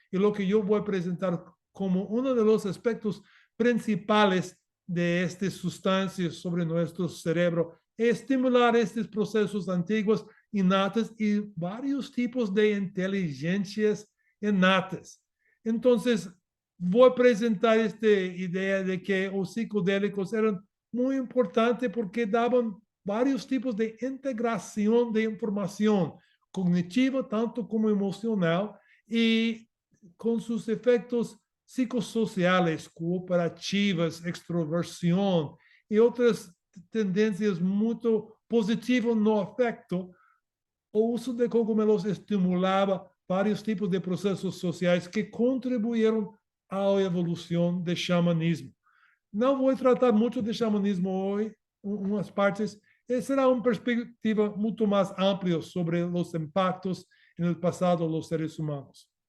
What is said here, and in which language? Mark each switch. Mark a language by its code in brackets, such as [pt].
[pt] E o que eu vou apresentar como um dos aspectos principais de estas substâncias sobre nosso cerebro é estimular estes processos antigos inatos e vários tipos de inteligências inatas. Então, vou apresentar esta ideia de que os psicodélicos eram muito importante porque davam [es] varios tipos de integración de información cognitiva, tanto como emocional, y con sus efectos psicosociales, cooperativas, extroversión y otras tendencias muy positivas no afecto. [pt] O uso de cogumelos estimulaba vários tipos de processos sociais que contribuíram à evolução do xamanismo. Não vou tratar muito de xamanismo hoje, umas partes, será uma perspectiva muito mais ampla sobre os impactos no passado dos seres humanos.